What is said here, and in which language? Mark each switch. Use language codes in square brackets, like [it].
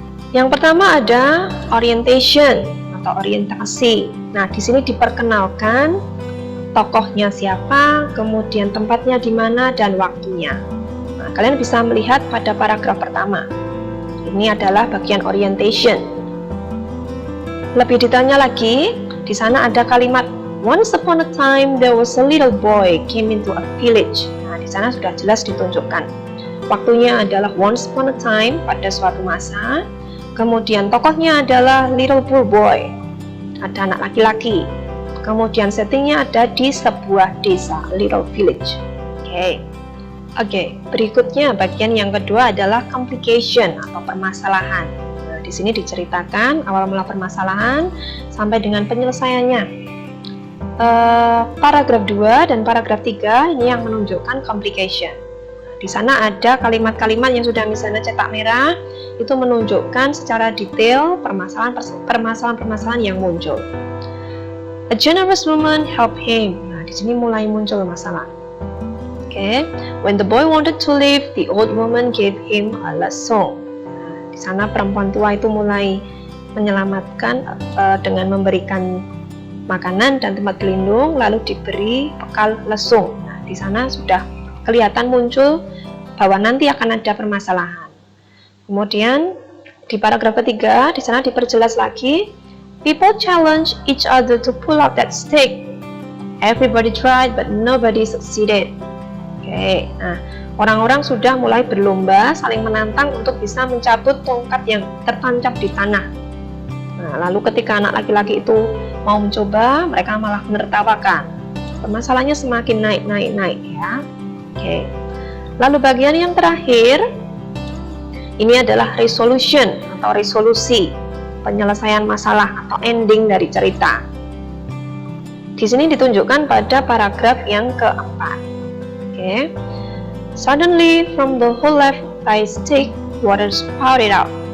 [id] Yang pertama ada orientation atau orientasi. Nah, di sini diperkenalkan tokohnya siapa, kemudian tempatnya di mana dan waktunya. Nah, kalian bisa melihat pada paragraf pertama. Ini adalah bagian orientation. Lebih detailnya lagi, di sana ada kalimat [en] once upon a time there was a little boy came into a village. [id] Nah, di sana sudah jelas ditunjukkan. Waktunya adalah [en] once upon a time, [id] pada suatu masa. Kemudian tokohnya adalah [en] little poor boy. [id] ada anak laki-laki. Kemudian settingnya ada di sebuah desa, [en] little village. [id] Oke, berikutnya bagian yang kedua adalah complication atau permasalahan. Nah, di sini diceritakan awal mula permasalahan sampai dengan penyelesaiannya. Paragraf 2 dan paragraf 3 ini yang menunjukkan complication. Di sana ada kalimat-kalimat yang sudah misalnya cetak merah, itu menunjukkan secara detail permasalahan-permasalahan yang muncul. [en] A generous woman helped him. [id] Nah, di sini mulai muncul masalah. [en] When the boy wanted to leave, the old woman gave him a lesson. [id] Nah, di sana perempuan tua itu mulai menyelamatkan dengan memberikan makanan dan tempat berlindung, lalu diberi bekal lesung. Nah, di sana sudah kelihatan muncul bahwa nanti akan ada permasalahan. Kemudian di paragraf ketiga, di sana diperjelas lagi. [en] People challenge each other to pull out that stick. Everybody tried, but nobody succeeded. [id] Nah, orang-orang sudah mulai berlomba saling menantang untuk bisa mencabut tongkat yang tertancap di tanah. Nah, lalu ketika anak laki-laki itu mau mencoba, mereka malah menertawakan. Permasalahannya semakin naik ya. Lalu bagian yang terakhir, ini adalah resolution atau resolusi, penyelesaian masalah atau ending dari cerita. Di sini ditunjukkan pada paragraf yang keempat. [en] Suddenly from the hole left by stick, water spouted out.